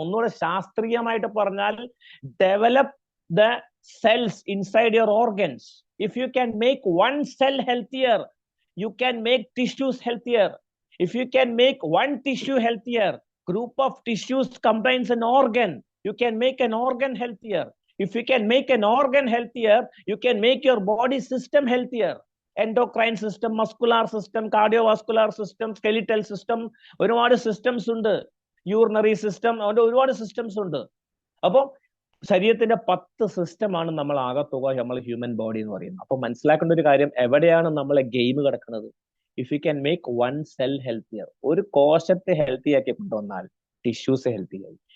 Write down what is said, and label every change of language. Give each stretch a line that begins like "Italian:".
Malayalam: ഒന്നുകൂടെ ശാസ്ത്രീയമായിട്ട് പറഞ്ഞാൽ,
English: Develop the cells inside your organs. If you can make one cell healthier, you can make tissues healthier. If you can make one tissue healthier, group of tissues combines an organ, you can make an organ healthier. If you can make an organ healthier, you can make your body system healthier. Endocrine system, muscular system, cardiovascular system, skeletal system,
Malayalam: ഒരുപാട് systems ഉണ്ട്. Urinary system, ഒരുപാട് systems ഉണ്ട്. അപ്പോൾ ശരീരത്തിന്റെ 10 സിസ്റ്റമാണ് നമ്മൾ ആകത്തുക നമ്മൾ ഹ്യൂമൻ ബോഡി എന്ന് പറയുന്നത്. അപ്പൊ മനസ്സിലാക്കേണ്ട ഒരു കാര്യം, എവിടെയാണ് നമ്മളെ ഗെയിം കിടക്കുന്നത്?
English: if you can make one cell healthier,
Malayalam: ഒരു കോശത്തെ ഹെൽത്തി ആക്കി കൊണ്ടുവന്നാൽ ടിഷ്യൂസ് ഹെൽത്തി ആയി.